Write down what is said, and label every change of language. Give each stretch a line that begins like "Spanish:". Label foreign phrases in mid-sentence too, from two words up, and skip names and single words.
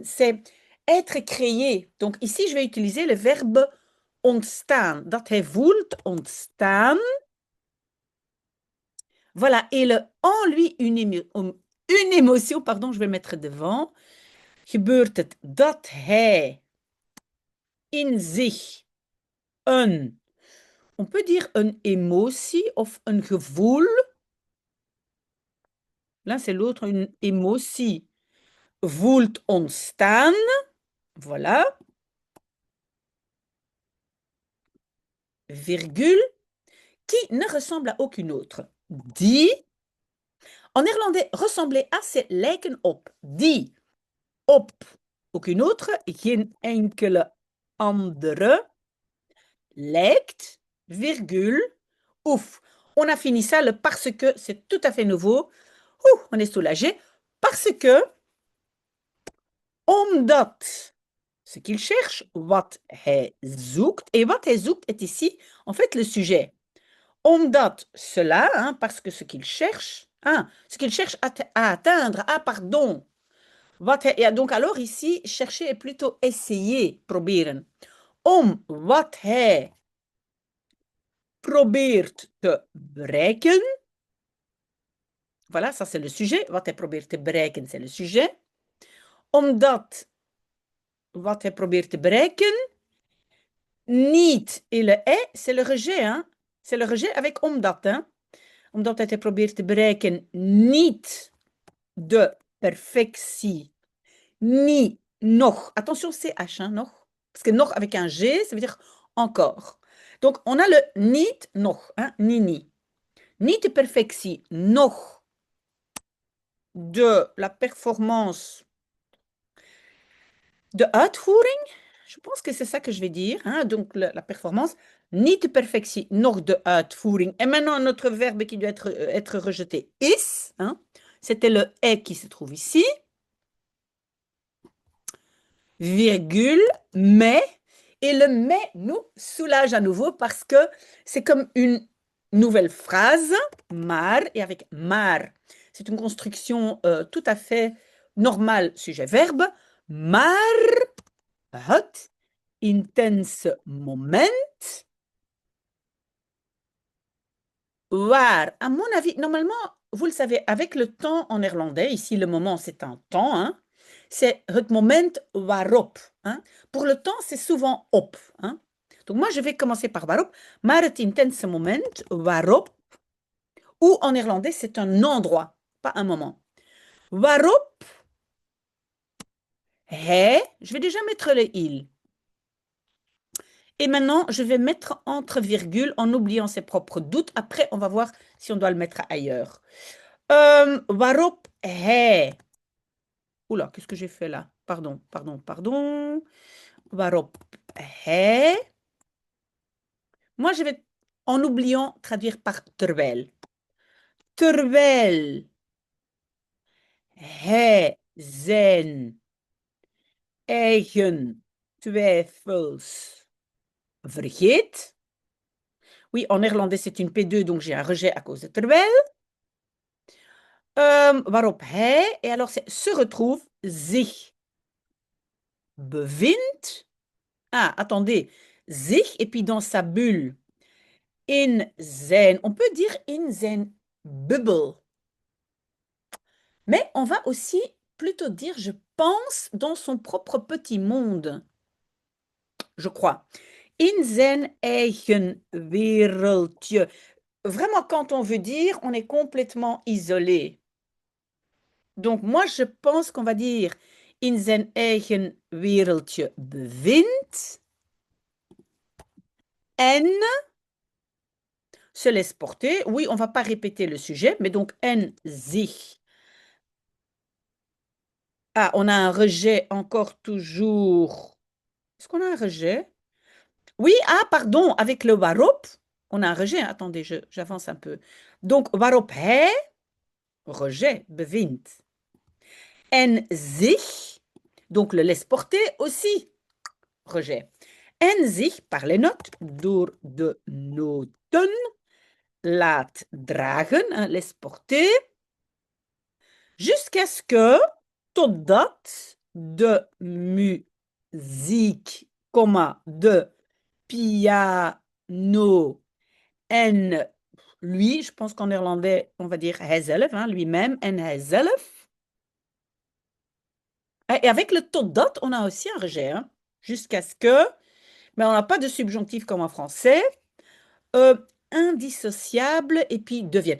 French: C'est être créé. Donc, ici, je vais utiliser le verbe ontstaan.
Dutch: Dat hij voelt ontstaan.
French: Voilà. Et le en lui, une émotion, pardon, je vais mettre devant.
Dutch: Gebeurt het dat hij in zich
French: on peut dire
Dutch: een emotie of een gevoel.
French: Là, c'est l'autre, une émotie.
Dutch: Voelt ontstaan.
French: Voilà. Virgule. Qui ne ressemble à aucune autre. Die. En néerlandais, ressembler à, c'est
Dutch: lijken op.
French: Die. Op. Aucune autre.
Dutch: Geen enkele andere.
French: Lijkt. Virgule. Ouf. On a fini ça, le parce que, c'est tout à fait nouveau. Ouh, on est soulagé. Parce que, omdat, ce qu'il cherche,
Dutch: wat hij zoekt.
French: Et
Dutch: wat hij zoekt
French: est ici, en fait, le sujet. Omdat cela, hein, parce que ce qu'il cherche, hein, ce qu'il cherche à atteindre, ah, pardon.
Dutch: Wat hij, ja,
French: donc alors ici, chercher est plutôt essayer,
Dutch: proberen. Wat hij probeert te bereiken.
French: Voilà, ça c'est le sujet.
Dutch: Wat hij probeert te bereiken,
French: c'est le sujet.
Dutch: Omdat wat hij probeert te bereiken,
French: niet et le est, c'est le rejet. Hein? C'est le rejet avec omdat. Hein?
Dutch: Omdat hij probeert te bereiken, niet de perfectie, ni nog.
French: Attention, CH, hein, nog. Parce que nog avec un G, ça veut dire encore. Donc, on a le niet, nog, hein, ni.
Dutch: Niet de perfectie, nog
French: de la performance
Dutch: de uitvoering.
French: Je pense que c'est ça que je vais dire. Hein? Donc, la performance,
Dutch: niet de perfectie, nog de uitvoering.
French: Et maintenant, notre verbe qui doit être rejeté, is. Hein? C'était le est qui se trouve ici. Virgule, mais. Et le mais nous soulage à nouveau parce que c'est comme une nouvelle phrase, maar, et avec maar. C'est une construction tout à fait normale, sujet-verbe.
Dutch: Maar het intense moment waar,
French: à mon avis, normalement, vous le savez, avec le temps en néerlandais, ici le moment c'est un temps, hein, c'est
Dutch: het moment waarop.
French: Hein. Pour le temps, c'est souvent op. Hein. Donc moi, je vais commencer par waarop.
Dutch: Maar het intense moment waarop,
French: ou en néerlandais, c'est un endroit, pas un moment.
Dutch: Waarop hij,
French: je vais déjà mettre le il. Et maintenant, je vais mettre entre virgules en oubliant ses propres doutes. Après, on va voir si on doit le mettre ailleurs.
Dutch: Waarop hij.
French: Oula, qu'est-ce que j'ai fait là? Pardon, pardon, pardon.
Dutch: Waarop hij.
French: Moi, je vais, en oubliant, traduire par terwijl.
Dutch: Terwijl hij zijn eigen twijfels vergeet.
French: Oui, en néerlandais, c'est une P2, donc j'ai un rejet à cause de terwijl.
Dutch: Waarop hij,
French: et alors c'est se retrouve,
Dutch: zich bevindt.
French: Ah, attendez, zich, et puis dans sa bulle.
Dutch: In zijn,
French: on peut dire
Dutch: in zijn bubbel.
French: Mais on va aussi plutôt dire, je pense, dans son propre petit monde. Je crois.
Dutch: In zijn eigen wereldje.
French: Vraiment, quand on veut dire, on est complètement isolé. Donc, moi, je pense qu'on va dire
Dutch: in zijn eigen wereldje bevindt
French: en se laisse porter. Oui, on ne va pas répéter le sujet, mais donc
Dutch: en zich.
French: Ah, on a un rejet encore toujours. Est-ce qu'on a un rejet? Oui, ah, pardon, avec le waarop, on a un rejet. Attendez, j'avance un peu. Donc,
Dutch: waarop hij, rejet, bevindt. En zich,
French: donc le laisse porter aussi, rejet.
Dutch: En zich,
French: par les notes,
Dutch: door de noten, laat dragen,
French: hein, laisse porter, jusqu'à ce que,
Dutch: totdat de muziek, de piano en
French: lui, je pense qu'en néerlandais, on va dire hijzelf, hein, lui-même,
Dutch: en hijzelf.
French: Et avec le totdat, on a aussi un rejet, hein, jusqu'à ce que, mais on n'a pas de subjonctif comme en français. Indissociable et puis deviennent.